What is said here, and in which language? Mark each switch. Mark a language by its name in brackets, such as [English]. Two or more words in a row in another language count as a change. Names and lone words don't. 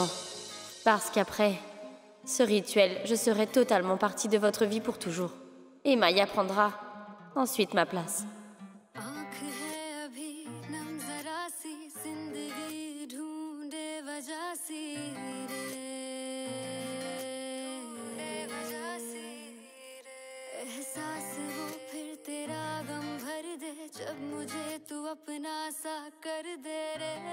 [French] Parce qu'après ce rituel, je serai totalement partie de votre vie pour toujours. Et Maya prendra ensuite ma place. [Hindi] आँख है अभी नम जरा सी जिंदगी ढूंढे वजह सी रे वजह सी रे एहसास वो फिर तेरा गम भर दे जब मुझे तू अपना सा कर दे रे